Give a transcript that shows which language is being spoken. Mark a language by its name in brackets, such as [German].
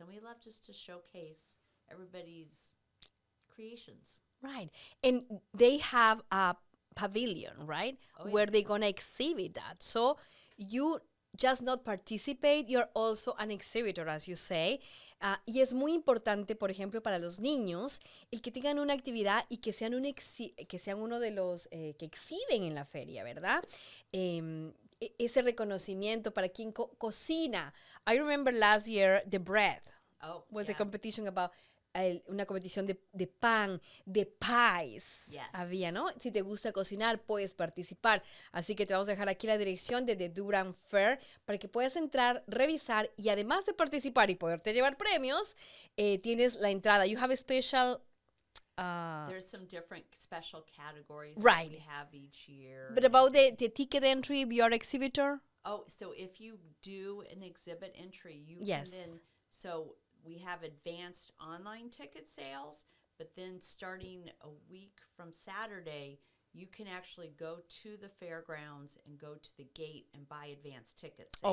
[English] And we love just to showcase everybody's creations. Right. And they have a pavilion, right? Oh, yeah. Where they're going to exhibit that. So you just not participate, you're also an exhibitor, as you say. [Spanish] Y es muy importante, por ejemplo, para los niños, el que tengan una actividad y que sean, que sean uno de los que exhiben en la feria, ¿verdad? Ese reconocimiento para quien cocina. [English] I remember last year, the bread was a competition about [Spanish] una competición de pan, [English] de pies. Yes. [Spanish] Había, ¿no? Si te gusta cocinar, puedes participar. Así que te vamos a dejar aquí la dirección de The Durham Fair para que puedas entrar, revisar y además de participar y poderte llevar premios, tienes la entrada. [English] You have a special... There's some different special categories right. that we have each year. But about the ticket entry, if you're an exhibitor? Oh, so if you do an exhibit entry, you yes. can then... So we have advanced online ticket sales, but then starting a week from Saturday, you can actually go to the fairgrounds and go to the gate and buy advanced ticket sales.